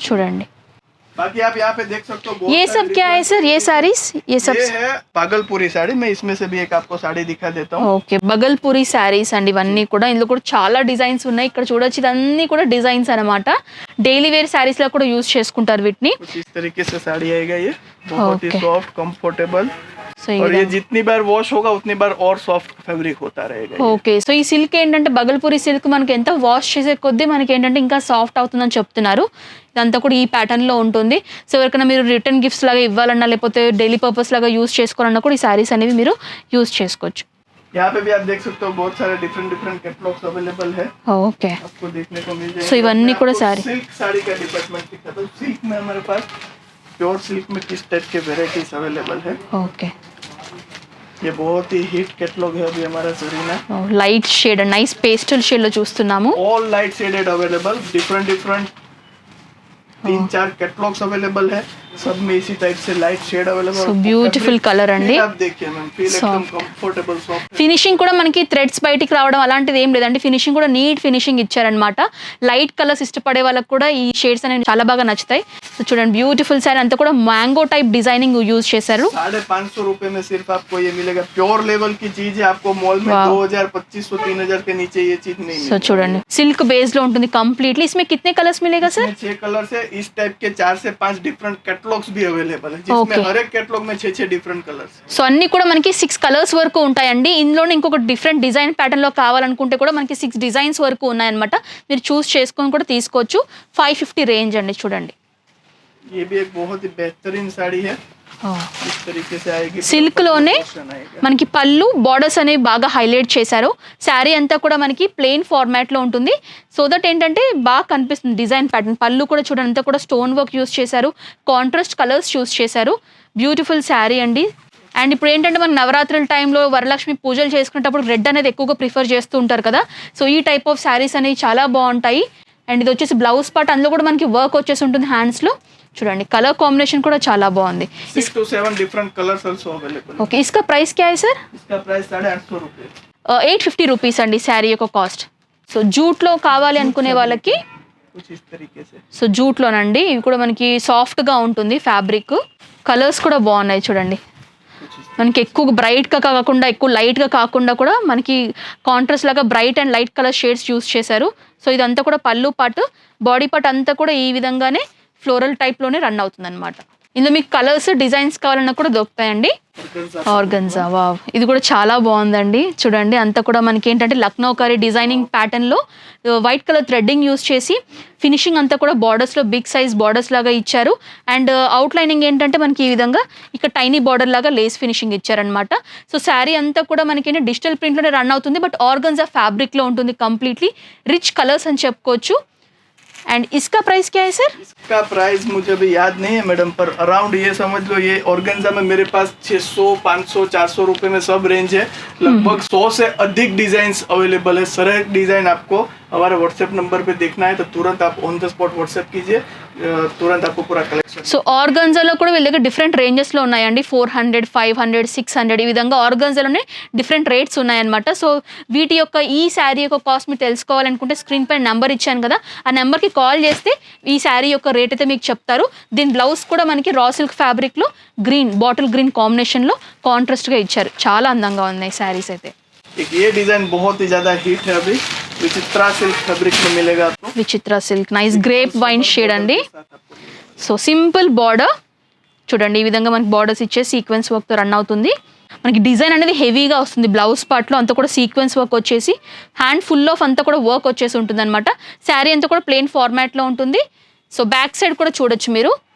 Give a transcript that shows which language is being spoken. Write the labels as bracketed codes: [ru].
[te] చూడండి, [hi] बाकी आप यहाँ पे देख सकते हो बहुत ये सारी सब क्या है different- सर? ये साड़ीज, ये सब ये है भागलपुरी साड़ी। मैं इसमें से भी एक आपको साड़ी दिखा देता हूँ। [te] ఓకే, బగల్పూరి శారీస్ అండి ఇవన్నీ కూడా. ఇందులో కూడా చాలా డిజైన్స్ ఉన్నాయి. ఇక్కడ చూడొచ్చు, ఇదన్నీ కూడా డిజైన్స్ అనమాట. డైలీ వేర్ శారీస్ లో కూడా యూజ్ చేసుకుంటారు వీటిని. [hi] कुछ इस तरीके से साड़ी आएगा, ये बहुत ही [en] Okay. [hi] सॉफ्ट, कंफर्टेबल, [te] సో ఈ [hi] और ये [te] విధంగా. [hi] जितनी बार वॉश होगा उतनी बार और सॉफ्ट फैब्रिक होता रहेगा ये। [te] ఓకే, సో ఈ సిల్క్ ఏంటంటే బగల్పూరి సిల్క్ మనకి ఎంత వాష్ చేసే కొద్దీ మనకి ఏంటంటే ఇంకా సాఫ్ట్ అవుతుందని చెప్తున్నారు. ఇదంతా కూడా ఈ ప్యాటర్న్ లో ఉంటుంది. సో ఎవరికైనా మీరు రిటర్న్ గిఫ్ట్స్ లాగా ఇవ్వాలన్నా, లేకపోతే డైలీ పర్పస్ లాగా యూజ్ చేసుకోవాలన్నా కూడా ఈ శారీస్ అనేవి మీరు యూజ్ చేసుకోవచ్చు. [hi] यहाँ पे भी आप देख सकते हो बहुत सारे डिफरेंट डिफरेंट कैटलॉग्स अवेलेबल है, [te] ఓకే, [hi] आपको देखने को मिल जाएगा। [te] So, इवन्नी [hi] मैं [te] కూడా [hi] आपको साड़ी. सिल्क साड़ी का डिपार्टमेंट दिखाता हूँ। सिल्क में हमारे पास प्योर सिल्क में किस टाइप के वेराइटीज अवेलेबल है। [te] ఓకే, [hi] ये बहुत ही हिट कैटलॉग है अभी हमारा Zarina. [te] Light shade, nice pastel shade లో చూస్తున్నాము. [hi] All light shaded available, different different 3-4 catalogues available है, सब में इसी टाइप से light shade available. [en] So, beautiful color अंडी। [hi] आप देखिए मैम, फील एकदम कंफर्टेबल सॉफ्ट। [te] ఫినిషింగ్ కూడా మనకి థ్రెడ్స్ బయటికి రావడం అలాంటిది ఏం లేదండి. ఫినిషింగ్ కూడా నీట్ ఫినిషింగ్ ఇచ్చారనమాట. లైట్ కలర్స్ ఇష్టపడే వాళ్ళకి కూడా ఈ షేడ్స్ అనేవి చాలా బాగా నచ్చుతాయి. సో చూడండి, బ్యూటిఫుల్ సారీ అంతా కూడా మ్యాంగో టైప్ డిజైనింగ్ యూజ్ చేశారు. [hi] 550 रुपए में सिर्फ आपको ये मिलेगा। प्योर लेवल की चीज है, आपको मॉल में 2000, 2500, 3000 के नीचे ये चीज नहीं [te] సో [hi] मिलेगी। [te] చూడండి, సిల్క్ బేస్ లో ఉంటుంది కంప్లీట్లీ. [hi] इसमें कितने कलर्स मिलेगा सर? 6 कलर से इस टाइप के 4 से 5 डिफरेंट कैटलॉग्स भी अवेलेबल है, जिसमें [en] Okay. [hi] हर एक कैटलॉग में 6 डिफरेंट कलर्स। [te] సో అన్ని కూడా మనకి 6 కలర్స్ వరకు ఉంటాయండి. ఇందులోనే ఇంకొక డిఫరెంట్ డిజైన్ ప్యాటర్న్ లో కావాలనుకుంటే కూడా మనకి 6 డిజైన్స్ వరకు ఉన్నాయన్నమాట. మీరు చూస్ చేసుకొని కూడా తీసుకోవచ్చు. 550 రేంజ్ అండి. చూడండి, [hi] ये भी एक बहुत ही बेहतरीन साड़ी है, इस तरीके से आएगी। [te] సిల్క్ లోనే [hi] Portion आएगा। [te] మనకి పళ్ళు బార్డర్స్ అనేవి బాగా హైలైట్ చేశారు. శారీ అంతా కూడా మనకి ప్లెయిన్ ఫార్మాట్ లో ఉంటుంది. సో దట్ ఏంటంటే బాగా కనిపిస్తుంది డిజైన్ ప్యాటర్న్. పళ్ళు కూడా చూడండి, అంతా కూడా స్టోన్ వర్క్ యూస్ చేశారు, కాంట్రాస్ట్ కలర్స్ చూస్ చేశారు. బ్యూటిఫుల్ శారీ అండి. అండ్ ఇప్పుడు ఏంటంటే మన నవరాత్రుల టైంలో వరలక్ష్మి పూజలు చేసుకునేటప్పుడు రెడ్ అనేది ఎక్కువగా ప్రిఫర్ చేస్తూ ఉంటారు కదా. సో ఈ టైప్ ఆఫ్ శారీస్ అనేవి చాలా బాగుంటాయి. అండ్ ఇది వచ్చేసి బ్లౌజ్ పార్ట్, అందులో కూడా మనకి వర్క్ వచ్చేసి ఉంటుంది హ్యాండ్స్ లో. చూడండి, కలర్ కాంబినేషన్ కూడా చాలా బాగుంది. [hi] 6 to 7 different colours also available. Okay, इसका ప్రైస్ क्या है सर? इसका प्राइस 850 रुपये। [te] 850 రూపీస్ అండి శారీ యొక్క కాస్ట్. సో జూట్లో కావాలి అనుకునే వాళ్ళకి, [hi] कुछ इस तरीके से। [te] సో జూట్లోనండి. ఇవి కూడా మనకి సాఫ్ట్గా ఉంటుంది ఫ్యాబ్రిక్. కలర్స్ కూడా బాగున్నాయి చూడండి. మనకి ఎక్కువ బ్రైట్గా కాకుండా, ఎక్కువ లైట్గా కాకుండా కూడా మనకి కాంట్రాస్ట్ లాగా bright and light colour shades use చేశారు. సో ఇదంతా కూడా పళ్ళు పార్ట్, బాడీ పార్ట్ అంతా కూడా ఈ విధంగానే ఫ్లోరల్ టైప్లోనే రన్ అవుతుంది అనమాట. ఇందులో మీకు కలర్స్ డిజైన్స్ కావాలన్నా కూడా దొరుకుతాయండి. ఆర్గన్జా, వావ్, ఇది కూడా చాలా బాగుందండి. చూడండి, అంతా కూడా మనకి ఏంటంటే లక్నో కరీ డిజైనింగ్ ప్యాటర్న్లో వైట్ కలర్ థ్రెడ్డింగ్ యూస్ చేసి ఫినిషింగ్ అంతా కూడా బార్డర్స్లో బిగ్ సైజ్ బార్డర్స్ లాగా ఇచ్చారు. అండ్ అవుట్ లైనింగ్ ఏంటంటే మనకి ఈ విధంగా ఇక్కడ టైనీ బార్డర్ లాగా లేస్ ఫినిషింగ్ ఇచ్చారనమాట. సో శారీ అంతా కూడా మనకి డిజిటల్ ప్రింట్లోనే రన్ అవుతుంది, బట్ ఆర్గన్జా ఫ్యాబ్రిక్లో ఉంటుంది. కంప్లీట్లీ రిచ్ కలర్స్ అని చెప్పుకోవచ్చు. [hi] एंड इसका प्राइस क्या है सर? इसका प्राइस मुझे अभी याद नहीं है मैडम, पर अराउंड ये समझ लो, ये ऑर्गेन्जा में मेरे पास 600, 500, 400 रुपए में सब रेंज है। लगभग 100 से अधिक डिजाइन अवेलेबल है। सारे डिजाइन आपको हमारे व्हाट्सएप नंबर पे देखना है तो तुरंत आप ऑन द स्पॉट व्हाट्सएप कीजिए, तुरंत आपको पूरा कलेक्शन। [te] సో ఆర్గన్జాలో కూడా వీళ్ళ దగ్గర డిఫరెంట్ రేంజెస్లో ఉన్నాయండి. 400, 500, 600 ఈ విధంగా ఆర్గన్జాలోనే డిఫరెంట్ రేట్స్ ఉన్నాయన్నమాట. సో వీటి యొక్క ఈ శారీ యొక్క కాస్ట్ మీరు తెలుసుకోవాలనుకుంటే స్క్రీన్ పైన నెంబర్ ఇచ్చాను కదా, ఆ నెంబర్కి కాల్ చేస్తే ఈ శారీ యొక్క రేట్ అయితే మీకు చెప్తారు. దీని బ్లౌజ్ కూడా మనకి రా సిల్క్ ఫ్యాబ్రిక్లో గ్రీన్, బాటిల్ గ్రీన్ కాంబినేషన్లో కాంట్రాస్ట్గా ఇచ్చారు. చాలా అందంగా ఉన్నాయి శారీస్ అయితే. [hi] एक ये डिजाइन बहुत ही ज्यादा हिट है अभी, विचित्रा सिल्क फैब्रिक में मिलेगा आपको। [te] విచిత్ర silk, nice grape wine shade అండి. సో సింపుల్ బార్డర్ చూడండి, ఈ విధంగా మనకి బార్డర్స్ ఇచ్చే సీక్వెన్స్ వర్క్తో రన్ అవుతుంది. మనకి డిజైన్ అనేది హెవీగా వస్తుంది. బ్లౌజ్ పార్ట్లో అంతా కూడా సీక్వెన్స్ వర్క్ వచ్చేసి హ్యాండ్ ఫుల్ ఆఫ్ అంతా కూడా వర్క్ వచ్చేసి ఉంటుంది అనమాట. శారీ అంతా కూడా ప్లెయిన్ ఫార్మాట్లో ఉంటుంది. సో బ్యాక్ సైడ్ కూడా చూడొచ్చు మీరు.